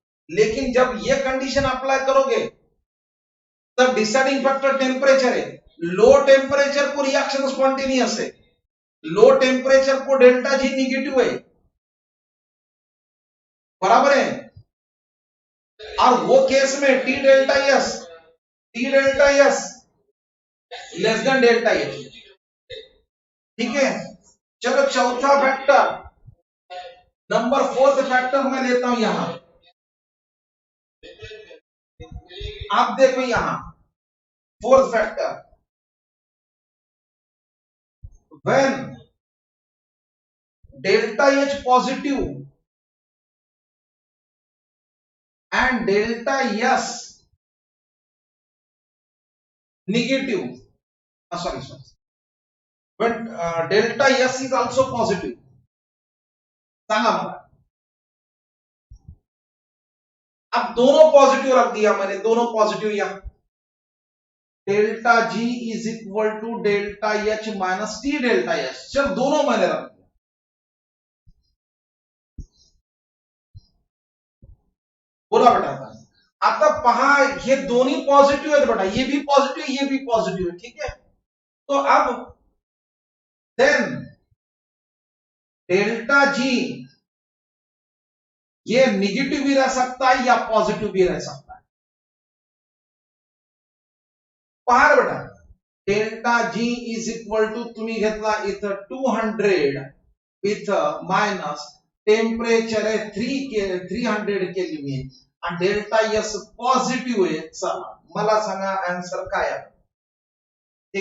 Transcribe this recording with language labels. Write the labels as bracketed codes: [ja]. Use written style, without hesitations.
[hi] लेकिन जब ये कंडीशन अप्लाई करोगे तब डिसाइडिंग फैक्टर टेम्परेचर है, लो टेम्परेचर को रिएक्शन स्पॉन्टेनियस है, लो टेम्परेचर को डेल्टा जी निगेटिव है, बराबर है। और वो केस में T delta S, T delta S less than delta H, ठीक है। चलो चौथा फैक्टर, नंबर 4th फैक्टर मैं लेता हूं यहां, आप देखो यहां 4th factor, when delta H positive and delta S negative, sorry [en] when delta S is also positive, [hi] सांगा मला। अब दोनों पॉजिटिव रख दिया मैंने, दोनों पॉजिटिव यहां, delta G is equal to delta H minus T delta H. चल दोनों मैंने रख दिया। [mr] बोला बेटा आता पहा हे दोन्ही पॉझिटिव्ह आहेत बेटा, [hi] ये भी पॉझिटिव्ह ये भी पॉझिटिव्ह है, ठीक है। तो अब देन डेल्टा जी ये निगेटिव भी रह सकता है या पॉझिटिव्ह भी रह सकता है। [mr] पहा बेटा delta G is equal to तुम्ही घेतला इथं 200 इथं मायनस टेम्परेचर आहे 300 केल्विन आणि डेल्टा एस पॉझिटिव्ह आहे। चला मला सांगा आन्सर काय आहे।